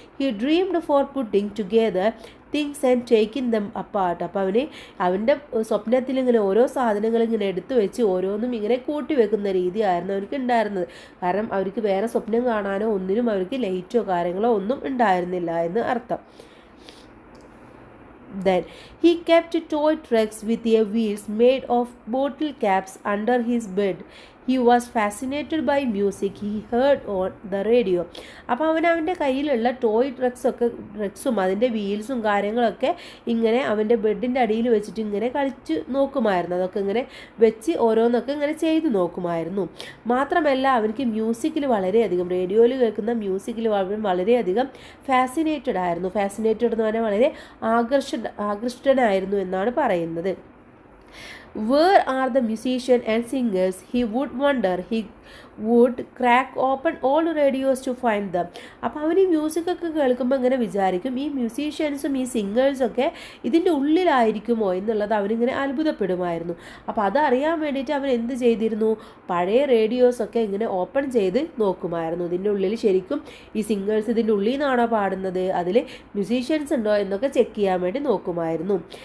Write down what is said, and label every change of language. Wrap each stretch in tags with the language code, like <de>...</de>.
<en>He dreamed for putting together things and taking them apart.</en> <ml>അപ്പോൾ അവൻ്റെ സ്വപ്നത്തിൽ ഇങ്ങനെ ഓരോ സാധനങ്ങൾ ഇങ്ങനെ എടുത്തു വെച്ച് ഓരോന്നും ഇങ്ങനെ കൂട്ടി വെക്കുന്ന രീതിയായിരുന്നു അവർക്ക് ഉണ്ടായിരുന്നത്. കാരണം അവർക്ക് വേറെ സ്വപ്നം കാണാനോ ഒന്നിനും അവർക്ക് ലൈറ്റോ കാര്യങ്ങളോ ഒന്നും ഉണ്ടായിരുന്നില്ല എന്ന് അർത്ഥം.</ml> <en>Then he kept toy trucks with a wheels made of bottle caps under his bed. He was fascinated by music he heard on the radio.</en> <ml>അപ്പോൾ അവൻ്റെ കയ്യിലുള്ള ടോയ് ട്രക്സും അതിൻ്റെ വീൽസും കാര്യങ്ങളൊക്കെ ഇങ്ങനെ അവൻ്റെ ബെഡിൻ്റെ അടിയിൽ വെച്ചിട്ട് ഇങ്ങനെ കളിച്ച് നോക്കുമായിരുന്നു. അതൊക്കെ ഇങ്ങനെ വെച്ച് ഓരോന്നൊക്കെ ഇങ്ങനെ ചെയ്ത് നോക്കുമായിരുന്നു. മാത്രമല്ല അവർക്ക് മ്യൂസിക്കിൽ വളരെയധികം, റേഡിയോയിൽ കേൾക്കുന്ന മ്യൂസിക്കിൽ വളരെയധികം ഫാസിനേറ്റഡ് ആയിരുന്നു. ഫാസിനേറ്റഡ് എന്ന് പറഞ്ഞാൽ വളരെ ആകൃഷ്ടനായിരുന്നു എന്നാണ് പറയുന്നത്.</ml> <en>Where are the musicians and singers? He would wonder. He would crack open all radios to find them.</en> <ml>അപ്പോൾ അവൻ ഈ മ്യൂസിക്കൊക്കെ കേൾക്കുമ്പോൾ ഇങ്ങനെ വിചാരിക്കും ഈ മ്യൂസീഷ്യൻസും ഈ സിംഗേഴ്സൊക്കെ ഇതിൻ്റെ ഉള്ളിലായിരിക്കുമോ എന്നുള്ളത് അവനിങ്ങനെ അത്ഭുതപ്പെടുമായിരുന്നു. അപ്പോൾ അതറിയാൻ വേണ്ടിയിട്ട് അവൻ എന്ത് ചെയ്തിരുന്നു? പഴയ റേഡിയോസൊക്കെ ഇങ്ങനെ ഓപ്പൺ ചെയ്ത് നോക്കുമായിരുന്നു. ഇതിൻ്റെ ഉള്ളിൽ ശരിക്കും ഈ സിംഗേഴ്സ് ഇതിൻ്റെ ഉള്ളിൽ നിന്നാണോ പാടുന്നത്, അതിൽ മ്യൂസീഷ്യൻസ് ഉണ്ടോ എന്നൊക്കെ ചെക്ക് ചെയ്യാൻ വേണ്ടി നോക്കുമായിരുന്നു.</ml>